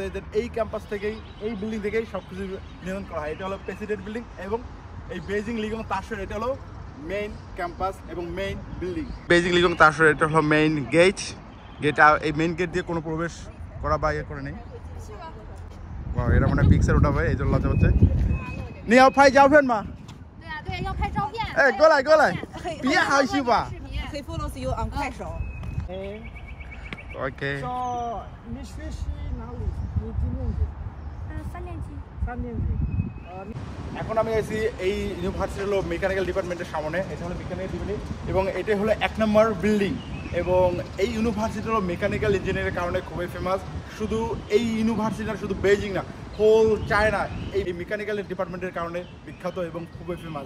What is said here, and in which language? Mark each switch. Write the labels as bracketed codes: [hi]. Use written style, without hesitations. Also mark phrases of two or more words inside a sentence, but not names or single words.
[bn] দেন এই ক্যাম্পাস থেকেই, এই বিল্ডিং থেকেই সব কিছু নিয়ন্ত্রণ করা হয়। এটা হলো [en] president building [bn] এবং এই বেজিং লিগং তাসর এটা হলো [en] main campus [bn] এবং [en] main building. [bn] বেজিং লিগং তাসর এটা হলো [en] main gate. [bn] এই [en] main gate [bn] দিয়ে কোনো প্রবেশ করা বা ইয়ে করে নেই। এরা মানে পিক্সার উঠাবে, এই জন্য লজ্জা হচ্ছে। [zh] 你要拍照片吗？对啊，对，要拍照片。哎，过来过来，别害羞吧。 [en] 可以 follow you on 快手。 [zh] OK。你学习哪里？你几年级 3年级。？3年级。 [bn] এখন আমি আছি এই ইউনিভার্সিটি হলো [en] mechanical department's [bn] সামনে। এটা হলো [en] mechanical department [bn] এবং এটা হলো 1 নম্বর বিল্ডিং। এবং এই ইউনিভার্সিটি হলো [en] mechanical engineering's [bn] কারণে খুবই ফেমাস। শুধু এই ইউনিভার্সিটিটা শুধু বেজিং না, [en] whole China [bn] এই [en] mechanical department's [bn] কারণে বিখ্যাত এবং খুবই ফেমাস।